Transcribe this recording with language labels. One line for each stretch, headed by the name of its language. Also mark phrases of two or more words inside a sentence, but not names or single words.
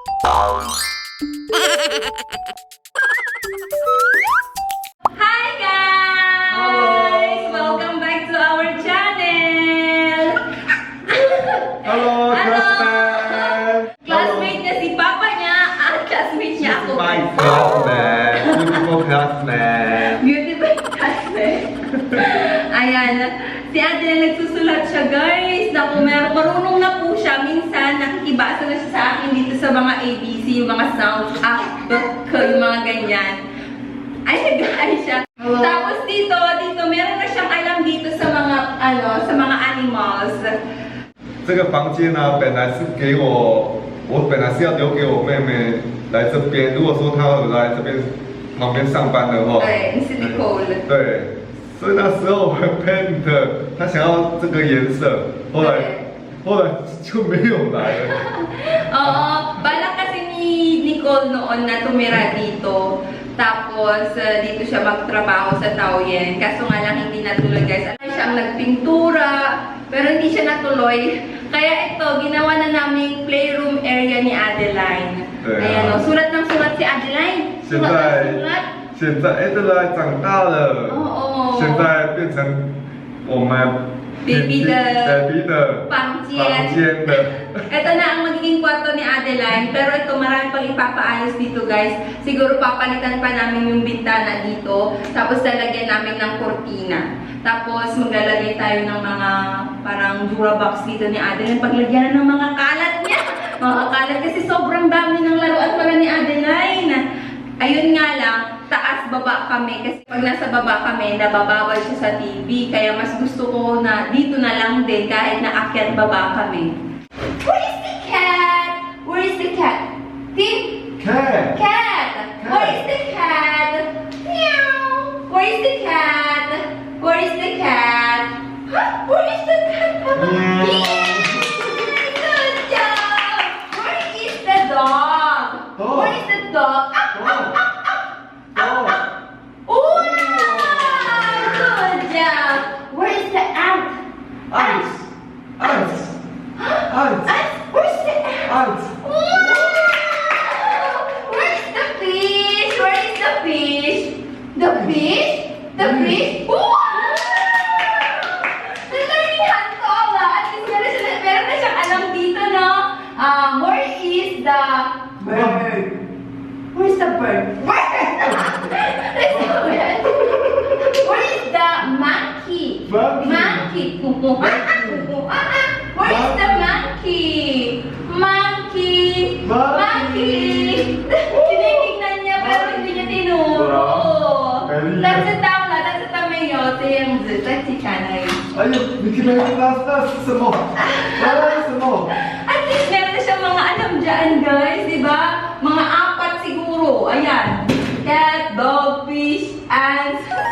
English: Hi guys! Hello! Welcome back to our channel! Hello, classmate!
Filipino: Classmate niya si Papa niya at classmate niya ako.
English: My classmate! Beautiful classmate! Beautiful classmate. Ayan.
Filipino: Si Ate na nagsusulat siya, guys. Naku, marunong na po siya. Minsan, nakikibasa na siya sa akin dito sa mga ABC, yung mga sounds, yung mga ganyan. Ay, guys siya. Hello. Tapos dito, meron na siyang alam dito sa mga, sa mga animals.
Chinese: 这个房间呢，本来是给我本来是要留给我妹妹来这边。如果说她有来这边旁边上班的话，对，si Nicole. 对，所以那时候我 paint， 她想要这个颜色，后来就没有来了。
Filipino: Oo, balak kasi ni Nicole noon na tumira dito. Tapos, dito siya magtrabaho sa Taoyuan. Kaso nga lang hindi natuloy, guys. Alam siyang nagpintura, pero hindi siya natuloy. Kaya ito, ginawa na namin playroom area ni Adeline. Ayan o, sulat ng sulat si Adeline.
Chinese: 现
Filipino: Sulat ng
Chinese: 在
Filipino: sulat.
Chinese: 现在 Adeline 长大了，
Filipino: Oo.
Chinese: 现在变成我们 Baby 的 baby 的房间。房间的。
Filipino: Ito na ang magiging kwarto ni Adeline. Pero ito, marami pang ipapaayos dito, guys. Siguro papalitan pa namin yung bintana dito. Tapos lalagyan namin ng kortina. Tapos maglalagay tayo ng mga parang Durabox dito ni Adeline. Paglagyan ng mga kalat niya. Mga kalat kasi sobrang dami ng laruan pala ni Adeline. Ayun nga lang, taas-baba kami. Kasi pag nasa baba kami, nababawal siya sa TV. Kaya mas gusto ko na dito na lang din kahit na akyat-baba kami.
English: Where is the cat? Where is the cat? Tim? Cat. Cat! Where is the cat? Meow! Where is the cat? Where is the cat? Huh? Where is the cat? Meow. Good job! Where is the dog? Dog. Where is the dog? Oh. Wow! Good job! Where is the ant? Ants. Ants. Ants. Ant? Where is the ant? Ants. Wow! Where is the fish? Where is the fish? The fish? The fish? Wow!
Filipino: Nalarihan ko ba?
English: At least
Filipino: meron na siyang alam dito, no?
English: Where is the bird? Where is the bird? Where is the bird? Where is the monkey? Monkey. Where is the monkey? Monkey! Monkey!
Filipino: Tinitignan niya pero hindi niya tinuro.
Chinese: 但是到了，但是他没有这样子在其他那里。哎呦，你听那是什么？那是什么？
English: At least
Filipino: meron na siyang mga alam dyan, guys, di ba? Mga apat siguro. Ayan.
English: Cat, dog, fish, ants.